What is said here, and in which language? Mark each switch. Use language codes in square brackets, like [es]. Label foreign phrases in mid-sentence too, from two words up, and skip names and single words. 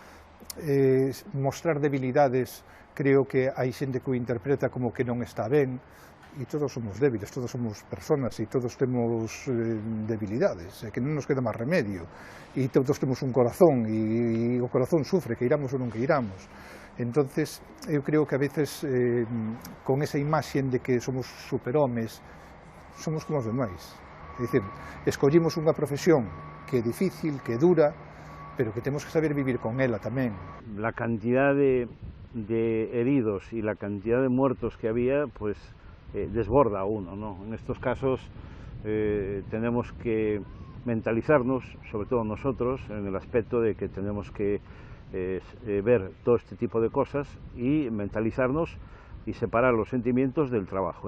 [gl] mostrar debilidades, creo que hai xente que o interpreta como que non está ben e todos somos débiles, todos somos personas e todos temos debilidades, que non nos queda máis remedio e todos temos un corazón e o corazón sufre, que iramos ou non que iramos. Entonces, eu creo que a veces con esa imaxen de que somos superhomes, somos como os demais. É dicir, escollimos unha profesión que é difícil, que é dura, pero que temos que saber vivir con ela tamén. [es] La cantidad de heridos y la cantidad de muertos que había, pues desborda a uno, ¿no? En estos casos tenemos que mentalizarnos, sobre todo nosotros, en el aspecto de que tenemos que ver todo este tipo de cosas y mentalizarnos y separar los sentimientos del trabajo.